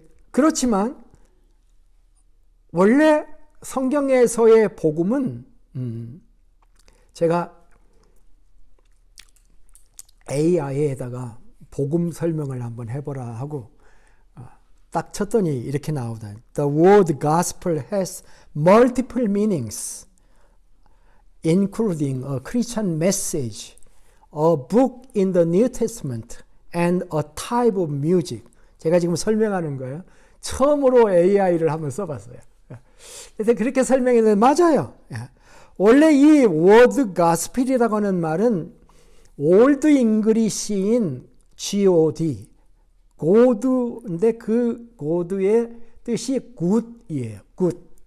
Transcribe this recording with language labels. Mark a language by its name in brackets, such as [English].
[Korean] 그렇지만 원래 성경에서의 복음은 제가 AI에다가 복음 설명을 한번 해보라 하고 딱 쳤더니 이렇게 나오다. [English] The word gospel has multiple meanings, including a Christian message, a book in the New Testament, and a type of music. [Korean] 제가 지금 설명하는 거예요. 처음으로 AI를 한번 써봤어요. 그래서 그렇게 설명했는데 맞아요. 원래 이 word gospel이라고 하는 말은 올드 잉글리시인 God, god인데 그 god의 뜻이 good이에요. good.